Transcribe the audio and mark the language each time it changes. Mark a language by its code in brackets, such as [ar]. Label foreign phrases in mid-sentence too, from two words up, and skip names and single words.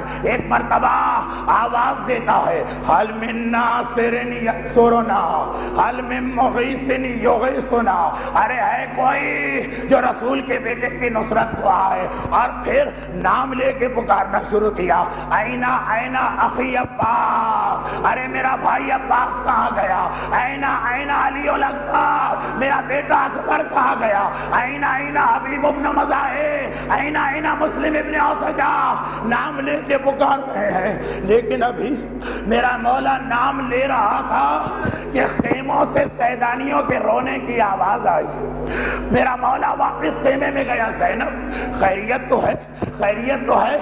[ur] ایک مرتبہ آواز دیتا ہے [ar] حل من ناصر ینصرنا حل من مغیث یغیثنا. [ur] ارے ہے کوئی جو رسول کے بیٹے کی نصرت کو آئے. اور پھر نام لے کے پکارنا شروع کیا [ar] اینا اینا اخی عباس، [ur] ارے میرا بھائی عباس کہاں گیا؟ [ar] اینا اینا علی الاکبر، [ur] میرا بیٹا اکبر کہاں گیا؟ [ar] اینا اینا حبیب ابن مزاحم، اینا اینا مسلم ابن اوسجا. [ur] نام لے کے پکار رہے ہیں، لیکن ابھی میرا مولا نام لے رہا تھا کہ خیموں سے سیدانیوں کے رونے کی آواز آئی. میرا مولا واپس خیمے میں گیا. زینب خیریت تو ہے، خیریت تو ہے.